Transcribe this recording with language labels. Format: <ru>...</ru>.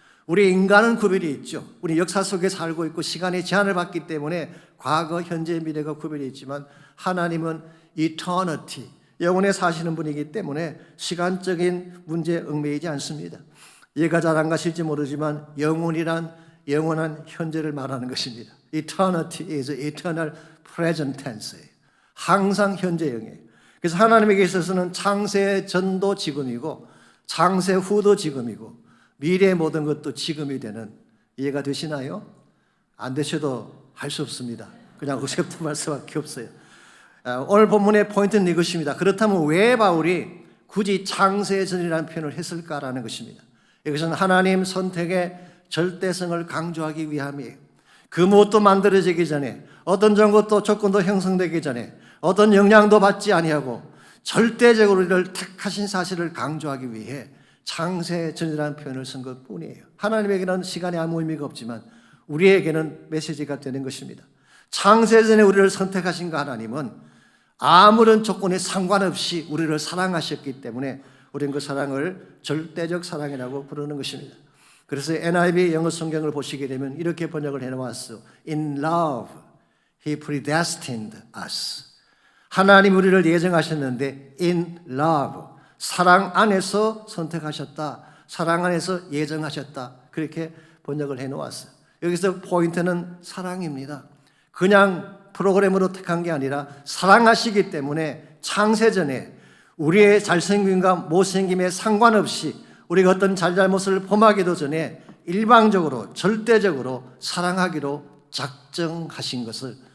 <ko>우리 인간은 구별이 있죠. 우리 역사 속에 살고 있고 시간의 제한을 받기 때문에 과거, 현재, 미래가 구별이 있지만 하나님은 eternity, 영원에 사시는 분이기 때문에 시간적인 문제에 얽매이지 않습니다. 이해가 잘 안 가실지 모르지만 영원이란 영원한 현재를 말하는 것입니다.</ko> <en>Eternity is eternal present tense예요.</en> <ko>항상 현재형이에요. 그래서 하나님에게 있어서는 창세 전도 지금이고 창세 후도 지금이고 미래의 모든 것도 지금이 되는, 이해가 되시나요? 안 되셔도 할 수 없습니다. 그냥 의식부터 말 수밖에 없어요. 오늘 본문의 포인트는 이것입니다. 그렇다면 왜 바울이 굳이 창세 전이라는 표현을 했을까라는 것입니다. 이것은 하나님 선택의 절대성을 강조하기 위함이에요. 그 무엇도 만들어지기 전에, 어떤 정것도 조건도 형성되기 전에, 어떤 영향도 받지 아니하고 절대적으로 우리를 택하신 사실을 강조하기 위해 창세전이라는 표현을 쓴 것뿐이에요. 하나님에게는 시간이 아무 의미가 없지만 우리에게는 메시지가 되는 것입니다. 창세전에 우리를 선택하신 그 하나님은 아무런 조건에 상관없이 우리를 사랑하셨기 때문에 우리는 그 사랑을 절대적 사랑이라고 부르는 것입니다. 그래서 NIV 영어 성경을 보시게 되면 이렇게 번역을 해놓았어요.</ko> <en>In love, He predestined us.</en> <ko>하나님 우리를 예정하셨는데</ko> <en>in love,</en> <ko>사랑 안에서 선택하셨다. 사랑 안에서 예정하셨다. 그렇게 번역을 해놓았어요. 여기서 포인트는 사랑입니다. 그냥 프로그램으로 택한 게 아니라 사랑하시기 때문에 창세전에 우리의 잘생김과 못생김에 상관없이 우리가 어떤 잘잘못을 범하기도 전에 일방적으로 절대적으로 사랑하기로 작정하신 것을</ko>